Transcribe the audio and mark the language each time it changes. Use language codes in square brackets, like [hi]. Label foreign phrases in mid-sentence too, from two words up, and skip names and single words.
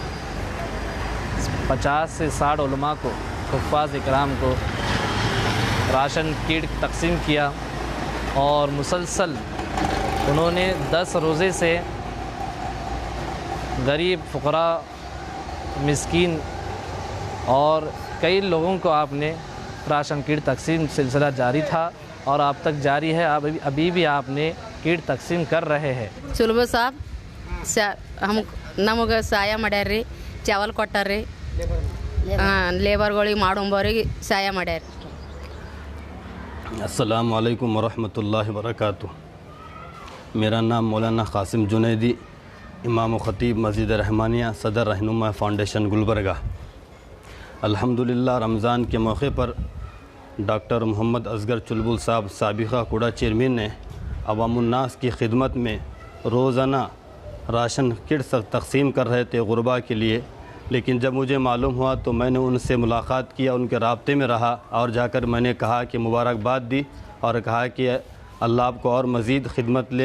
[ur] 50 سے 60 علماء کو، حفاظ اکرام کو [en] ration kit [ur] تقسیم کیا، اور مسلسل انہوں نے 10 روزے سے غریب، فقراء، مسکین اور کئی لوگوں کو آپ نے [en] ration kit [ur] تقسیم سلسلہ جاری تھا اور اب تک جاری ہے، ابھی بھی آپ نے کٹ تقسیم کر رہے ہیں۔ [kn] ಚುಲುಬು ಸಾಬ್ ನಮಗೆ ಸಹಾಯ ಮಾಡ್ಯಾರ್ರಿ, ಚಾವಲ್ ಕೊಟ್ಟಾರ್ರಿ, ಲೇಬರ್ಗಳಿಗೆ ಮಾಡೋಂಬವ್ರಿಗೆ ಸಹಾಯ ಮಾಡ್ಯಾರ। [ar] السلام علیکم ورحمۃ اللہ وبرکاتہ۔ [ur] میرا نام مولانا قاسم جنیدی، امام و خطیب مسجد رحمانیہ، صدر رہنما فاؤنڈیشن گلبرگہ۔ الحمدللہ رمضان کے موقع پر ڈاکٹر محمد اصغر چلبل صاحب سابقہ کوڑا چیئرمین نے عوام الناس کی خدمت میں روزانہ [en] ration kits [ur] تقسیم کر رہے تھے غربا کے لیے، لیکن جب مجھے معلوم ہوا تو میں نے ان سے ملاقات کیا، ان کے رابطے میں رہا اور جا کر میں نے کہا کہ مبارکباد دی اور کہا کہ اللہ آپ کو اور مزید خدمت لے۔